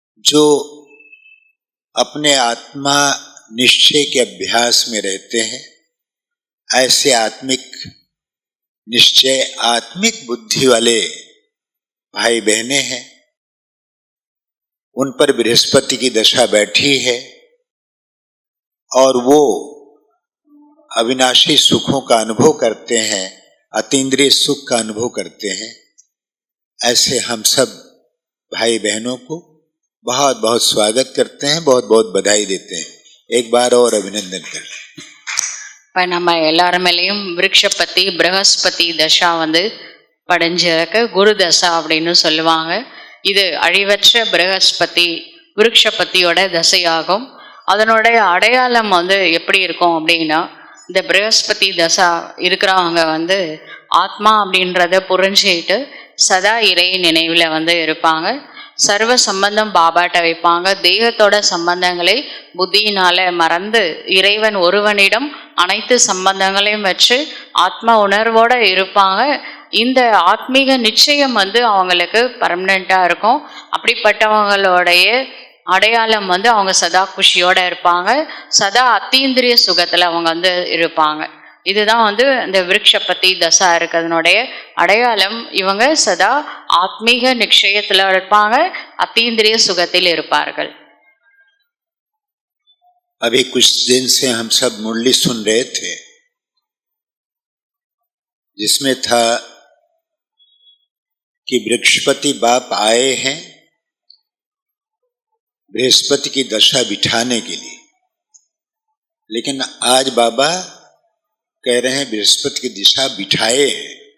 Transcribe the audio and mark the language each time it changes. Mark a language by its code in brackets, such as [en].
[hi] जो अपने आत्मा निश्चय के अभ्यास में रहते हैं, ऐसे आत्मिक निश्चय आत्मिक बुद्धि वाले भाई बहनें हैं, उन पर बृहस्पति की दशा बैठी है और वो अविनाशी सुखों का अनुभव करते हैं, अतीन्द्रिय सुख का अनुभव करते हैं। ऐसे हम सब भाई बहनों को बहुत बहुत स्वागत करते हैं, बहुत बहुत बधाई देते हैं। एक बार और अभिनंदन करते हैं। [ta] இப்போ நம்ம எல்லார் மேலேயும் விருட்சப்பத்தி பிரகஸ்பதி தசா வந்து படைஞ்சிருக்கு, குரு தசா அப்படின்னு சொல்லுவாங்க. இது அழிவற்ற பிரகஸ்பதி விருட்சப்பத்தியோட தசையாகும். அதனுடைய அடையாளம் வந்து எப்படி இருக்கும் அப்படின்னா, இந்த பிரகஸ்பதி தசா இருக்கிறவங்க வந்து ஆத்மா அப்படின்றத புரிஞ்சுக்கிட்டு சதா இறை நினைவில் வந்து இருப்பாங்க. சர்வ சம்பந்தம் பாபாட்ட வைப்பாங்க. தேகத்தோட சம்பந்தங்களை புத்தியினால மறந்து இறைவன் ஒருவனிடம் அனைத்து சம்பந்தங்களையும் வச்சு ஆத்மா உணர்வோட இருப்பாங்க. இந்த ஆத்மீக நிச்சயம் வந்து அவங்களுக்கு பர்மனெண்ட்டாக இருக்கும். அப்படிப்பட்டவங்களுடைய அடையாளம் வந்து அவங்க சதா குஷியோட இருப்பாங்க, சதா அத்தீந்திரிய சுகத்தில் அவங்க வந்து இருப்பாங்க. இதுதான் வந்து இந்த விருட்சப்பத்தி தசா இருக்கிறதுனுடைய அடையாளம். இவங்க சதா ஆத்மீக நிச்சயத்தில் இருப்பாங்க, அத்தீந்திரிய சுகத்தில் இருப்பார்கள். [hi] अभी कुछ दिन से हम सब मुरली सुन रहे थे, जिसमें था कि बृहस्पति बाप आए हैं बृहस्पति की दशा बिठाने के लिए, लेकिन आज बाबा कह रहे हैं बृहस्पति की दिशा बिठाए हैं।